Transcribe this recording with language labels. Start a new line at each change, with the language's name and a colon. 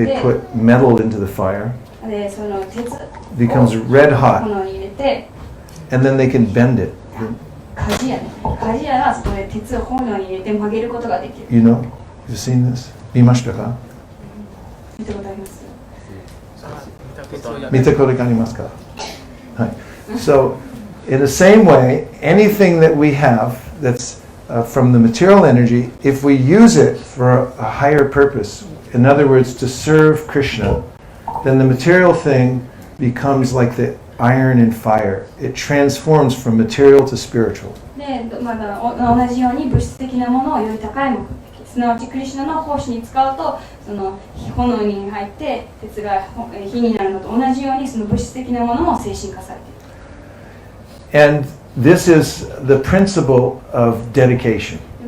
English: They put metal into the fire.
Japanese: でその鉄
English: Becomes red
Japanese: を
English: hot,
Japanese: 炎に入れて、
English: and then they can bend it.
Japanese: 鍛冶屋ね、鍛冶屋がそこで鉄を炎に入れて曲げることができる。
English: You know, you've seen this?
Japanese: 見ましたか？見たことあります？見たことがありますか？はい。
English: So, in the same way, anything that we have that's from the material energy, if we use it for a higher purpose, in other words, to serve Krishna, then the material thing becomes like the iron and fire. It transforms from material to spiritual.
Japanese: で、まだ同じように物質的なものをより高い目的、すなわちクリシュナの奉仕に使うと、その炎に入って鉄が火になるのと同じように、その物質的なものも精神化されている。
English: And this is the principle of dedication,